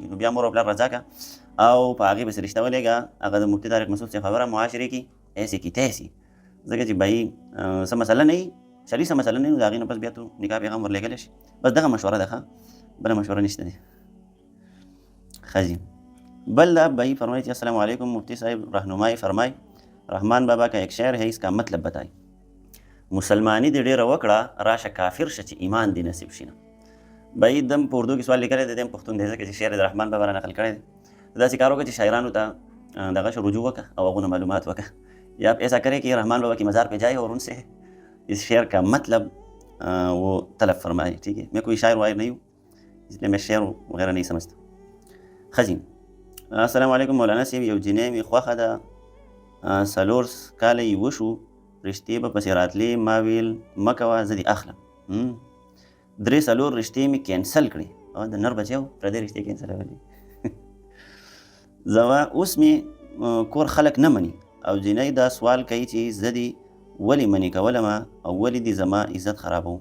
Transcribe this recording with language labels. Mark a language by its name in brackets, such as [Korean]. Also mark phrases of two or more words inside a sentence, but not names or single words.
[Pashto] نو بیا مور او پلار رضا که او په هغې پسې رشته ولېږه. هغه د مفتي طارق مسعود صاحب خبره معاشرې کې [Urdu] ایسې کی تیسې، [Pashto] ځکه چې بهي څه مسله نه وي، شرعي څه مسله نه وي، نو د هغې نه پس بیا تو نکاح پیغام ورلېږلی شي. بس دغه مشوره ده ښه، بله مشوره نشته دی. ښه جي. بل دا بهي فرمایي چې [Arabic] السلام علیکم [Urdu] مفتی صاحب رهنمائی فرمای رحمان بابا کا ایک شعر ہے اس کا مطلب بتائی. [Pashto] مسلمانی دې ډېره وکړه راشه کافر شه چې ایمان دې نصیب شي نه. بهي دم په اردو کې سوال لیکلی دی، دم پښتون دی ځکه چې شعر د رحمان بابا را نقل کړی دی. داسې کار وکړه چې شاعرانو ته دغه شو رجوع وکړه او هغونه معلومات وکړه، [Urdu] یا ایسا کرے کہ رحمان بابا کی مزار پہ جائے اور ان سے اس شعر کا مطلب وہ طلب فرمائے. ٹھیک ہے، میں کوئی شاعر واعر نہیں ہوں اس لیے میں شعر وغیرہ نہیں سمجھتا. [Pashto] ښه جي. [Arabic] السلام علیکم [Pashto] مولانا صاحب، یو جنۍ مې خوښه ده 4 کاله یې وشو، رشتې به پسې راتلې، ما ویل مه کوه زه دې اخلم. 3-4 رشتې مې کینسل کړې. د نر بچی و پردې رشتې کینسلولې. زما اوس مې کور خلک نه مني او جنۍ دا سوال کوي چې زه دې ولې منې کولمه او ولې دې زما عزت خرابوم.